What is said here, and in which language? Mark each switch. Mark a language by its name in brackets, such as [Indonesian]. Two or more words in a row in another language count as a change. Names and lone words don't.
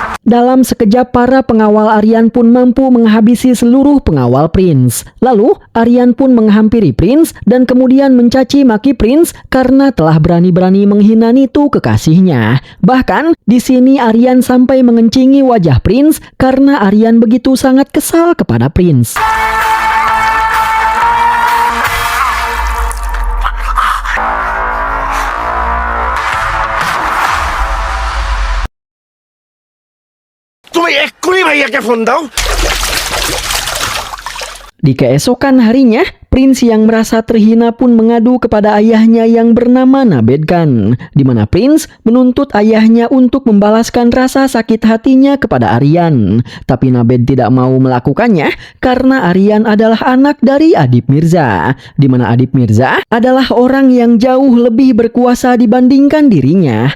[Indonesian] dalam sekejap para pengawal Aryan pun mampu menghabisi seluruh pengawal Prince. Lalu Aryan pun menghampiri Prince dan kemudian mencaci maki Prince karena telah berani-berani menghina Nitu kekasihnya. Bahkan di sini Aryan sampai mengencingi wajah Prince karena Aryan begitu sangat kesal kepada Prince. [Bangla] তুমি এক্ষুনি ভাইয়াকে ফোন দাও। [Indonesian] Di keesokan harinya, Prince yang merasa terhina pun mengadu kepada ayahnya yang bernama Nabed Khan, di mana Prince menuntut ayahnya untuk membalaskan rasa sakit hatinya kepada Aryan. Tapi Nabed tidak mau melakukannya karena Aryan adalah anak dari Adib Mirza, di mana Adib Mirza adalah orang yang jauh lebih berkuasa dibandingkan dirinya.